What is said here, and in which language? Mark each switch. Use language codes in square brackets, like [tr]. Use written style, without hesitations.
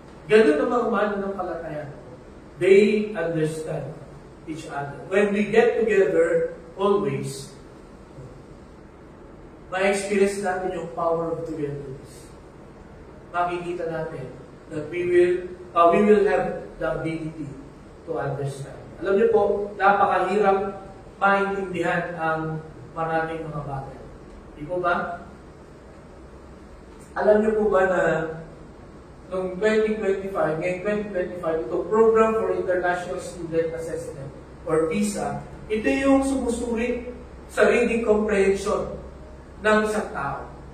[tl] Ganun ang mga mananampalataya. [en] They understand each other. When we get together, always, [tl] ma-experience natin yung [en] power of togetherness. [tl] Makikita natin [en] that we will have the ability to understand. [tl] Alam niyo po, napakahirap maintindihan ang maraming mga bagay. Di po ba? Alam niyo po ba na noong 2025, ngayong 2025, ito Program for International Student Assessment or PISA, ito yung sumusuri sa reading comprehension ng isang tao.